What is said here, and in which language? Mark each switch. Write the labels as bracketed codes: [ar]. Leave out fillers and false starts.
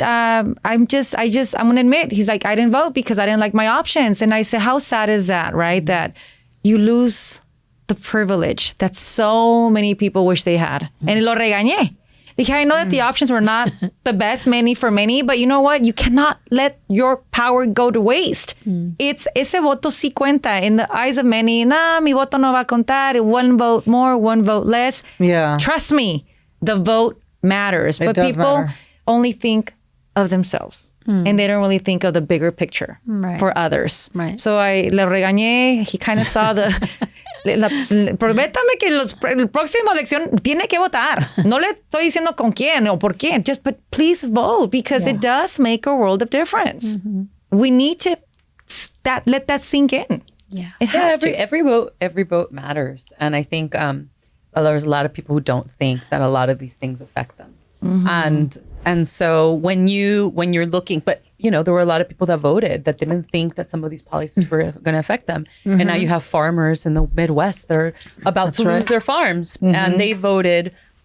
[en] I'm going to admit, he's like, I didn't vote because I didn't like my options. And I said, how sad is that, right? That you lose the privilege that so many people wish they had. And [es] lo regañé. Dije, [en] I know that the options were not the best, many for many, but you know what? You cannot let your power go to waste. It's [es] ese voto sí cuenta [en] in the eyes of many. [es] Nah, mi voto no va a contar. [en] One vote more, one vote less. Yeah. Trust me, the vote matters. But does people matter. only think of themselves. And they don't really think of the bigger picture Right. for others. Right. So I [es] le regañé. [en] He kind of saw the... [es] Prométame que la próxima elección tiene que votar. No le estoy diciendo con quién o por quién. [en] But please vote, because it does make a world of difference. We need to let that sink in. Yeah. It has to. every vote matters, and I think there's a lot of people who don't think that a lot of these things affect them, and so when you're looking, but there were a lot of people that voted that didn't think that some of these policies were going to affect them, and now you have farmers in the Midwest that are about to lose their farms, and they voted